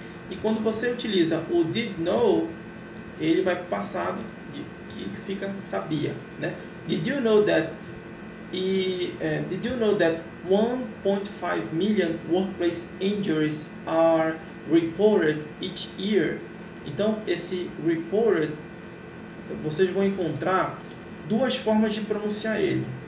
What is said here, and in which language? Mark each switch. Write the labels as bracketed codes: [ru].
[pt] E quando você utiliza o did know, ele vai para o passado, que fica sabia, né? [en] Did you know that 1.5 million workplace injuries are reported each year? [pt] Então, esse reported, vocês vão encontrar duas formas de pronunciar ele.